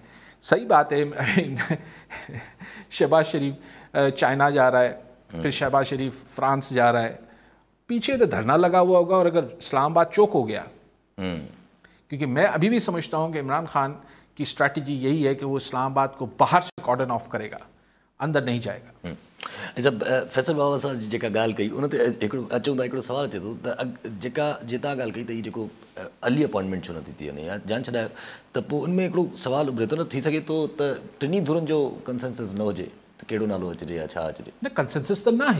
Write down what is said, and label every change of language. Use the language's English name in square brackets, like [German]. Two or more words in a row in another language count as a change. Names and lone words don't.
[Urdu] صحیح بات ہے شہباز شریف چائنا جا رہا ہے، پھر شہباز شریف فرانس جا رہا ہے، پیچھے تو دھرنا لگا ہوا ہوگا. اور اگر اسلام آباد چوک ہو گیا، کیونکہ میں ابھی بھی سمجھتا ہوں کہ عمران خان کی اسٹریٹجی یہی ہے کہ وہ اسلام آباد کو باہر سے [English] cordon off [Urdu] کرے گا، اندر نہیں جائے گا. [Sindhi] جب فیصل بابا صاحब जेका ॻाल्हि कई उन ते अचूं था, हिकिड़ो सवाल अचे थो त जेका जितां ॻाल्हि कई त हीअ जेको [English] early appointment [Sindhi] छो नथी थी वञे या जान छॾायो, त पोइ उनमें हिकिड़ो सवाल उभिरे थो न, थी सघे थो त टिनी धुरनि जो कंसेंसस न हुजे त कहिड़ो नालो अचिजे या छा अचिजे. न कंसेंसस त न आहे,